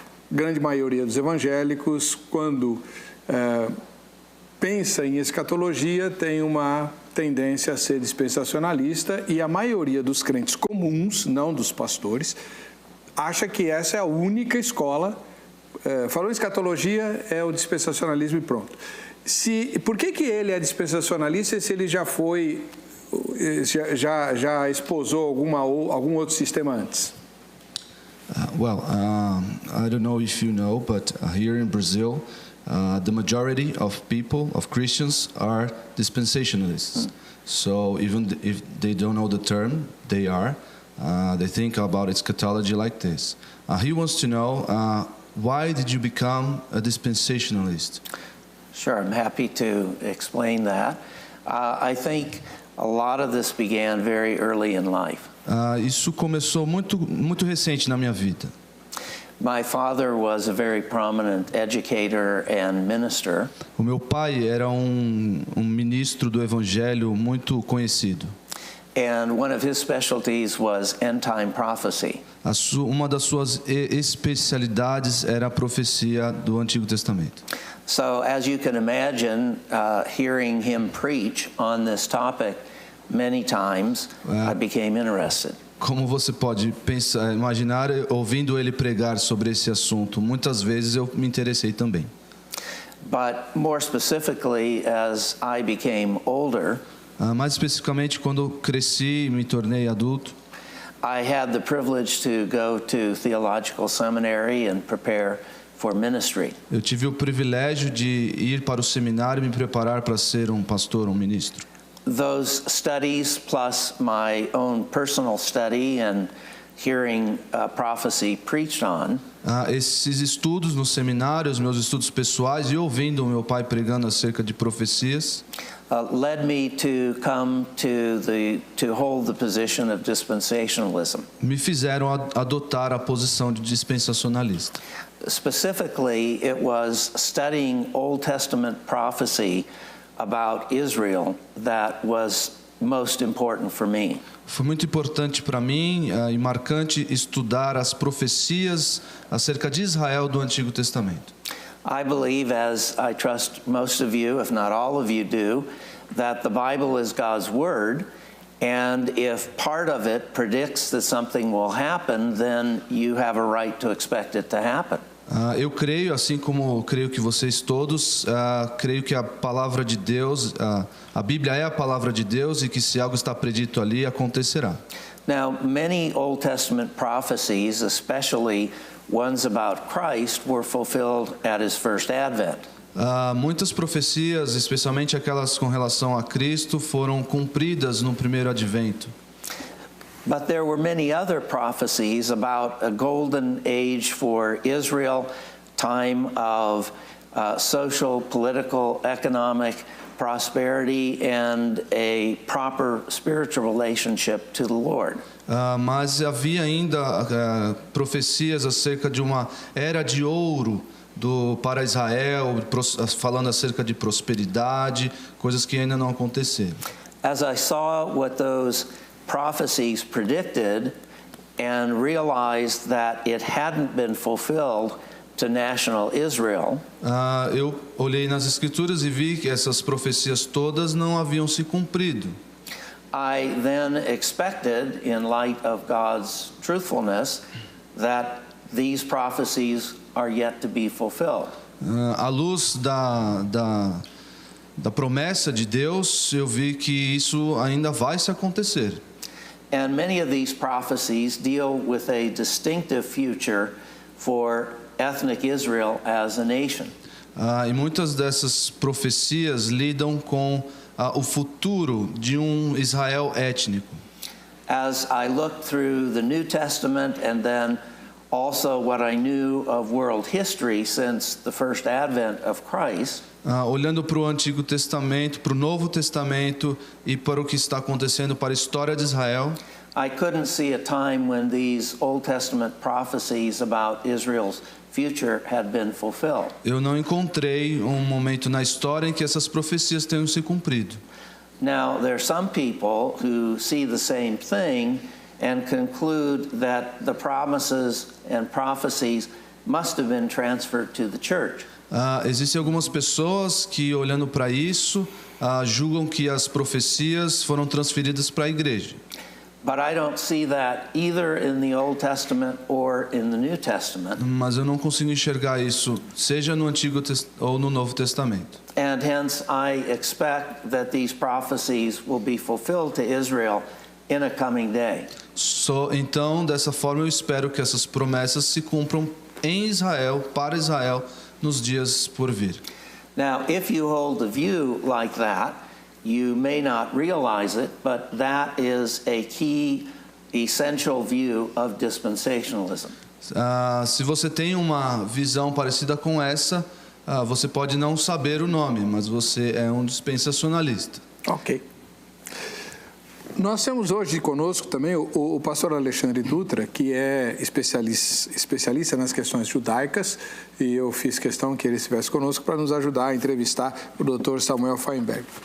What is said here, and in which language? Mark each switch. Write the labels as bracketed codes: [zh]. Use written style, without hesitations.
[pt] grande maioria dos evangélicos, quando pensa em escatologia, tem uma tendência a ser dispensacionalista, e a maioria dos crentes comuns, não dos pastores, acha que essa é a única escola. Falou em escatologia, é o dispensacionalismo e pronto. Por que ele é dispensacionalista se ele já esposou algum outro sistema antes? [en] I don't know if you know, but here in Brazil, the majority of people, of Christians, are dispensationalists. So even if they don't know the term, they think about eschatology like this. He wants to know, why did you become a dispensationalist? Sure, I'm happy to explain that. I think a lot of this began very early in life. [pt] Isso começou muito recente na minha vida. [en] My father was a very prominent educator and minister. [pt] O meu pai era ministro do evangelho muito conhecido. [en] And one of his specialties was end-time prophecy. [pt] Uma das suas especialidades era a profecia do Antigo Testamento. [en] So, as you can imagine, hearing him preach on this topic many times, I became interested. [pt] Como você pode imaginar, ouvindo ele pregar sobre esse assunto, muitas vezes eu me interessei também. [en] But more specifically, as I became older, [pt] mais especificamente quando cresci e me tornei adulto, [en] I had the privilege to go to theological seminary and prepare for ministry. [pt] Eu tive o privilégio de ir para o seminário e me preparar para ser um pastor, um ministro. [en] Those studies, plus my own personal study and hearing prophecy preached on, [pt] esses estudos no seminário, os meus estudos pessoais e ouvindo o meu pai pregando acerca de profecias, [en] led me to come to hold the position of dispensationalism. [pt] Me fizeram adotar a posição de dispensacionalista. [en] Specifically, it was studying Old Testament prophecy about Israel that was most important for me. [pt] Foi muito importante para mim e marcante estudar as profecias acerca de Israel do Antigo Testamento. [en] I believe, as I trust most of you, if not all of you do, that the Bible is God's Word, and if part of it predicts that something will happen, then you have a right to expect it to happen. [pt] Eu creio, assim como creio que vocês todos, creio que a palavra de Deus, a Bíblia é a palavra de Deus e que se algo está predito ali, acontecerá. [en] Now, many Old Testament prophecies, especially ones about Christ, were fulfilled at his first advent. [pt] Muitas profecias, especialmente aquelas com relação a Cristo, foram cumpridas no primeiro advento. [en] But there were many other prophecies about a golden age for Israel, time of social, political, economic prosperity, and a proper spiritual relationship to the Lord. [pt] Mas havia ainda profecias acerca de uma era de ouro para Israel, falando acerca de prosperidade, coisas que ainda não aconteceram. [en] As I saw what those prophecies predicted and realized that it hadn't been fulfilled to national Israel, [pt] eu olhei nas Escrituras e vi que essas profecias todas não haviam se cumprido. [en] I then expected, in light of God's truthfulness, that these prophecies are yet to be fulfilled. [pt] À luz da promessa de Deus, eu vi que isso ainda vai se acontecer. [en] And many of these prophecies deal with a distinctive future for ethnic Israel as a nation. [pt] E muitas dessas profecias lidam com o futuro de Israel étnico. [en] As I looked through the New Testament and then also what I knew of world history since the first advent of Christ, [pt] olhando para o Antigo Testamento, para o Novo Testamento e para o que está acontecendo para a história de Israel, [en] I couldn't see a time when these Old Testament prophecies about Israel's future had been fulfilled. [pt] Eu não encontrei momento na história em que essas profecias tenham se cumprido. [en] Now, there are some people who see the same thing and conclude that the promises and prophecies must have been transferred to the church. [pt] Existem algumas pessoas que, olhando para isso, julgam que as profecias foram transferidas para a igreja. [en] But I don't see that either in the Old Testament or in the New Testament. [pt] Mas eu não consigo enxergar isso, seja no Antigo ou no Novo Testamento. [en] And hence I expect that these prophecies will be fulfilled to Israel in a coming day. [pt] Então, dessa forma, eu espero que essas promessas se cumpram em Israel, para Israel, nos dias por vir. [en] Now, if you hold a view like that, you may not realize it, but that is a key, essential view of dispensationalism. [pt] Se você tem uma visão parecida com essa, você pode não saber o nome, mas você é um dispensacionalista. Ok. Nós temos hoje conosco também o pastor Alexandre Dutra, que é especialista nas questões judaicas, e eu fiz questão que ele estivesse conosco para nos ajudar a entrevistar o Dr. Samuel Feinberg.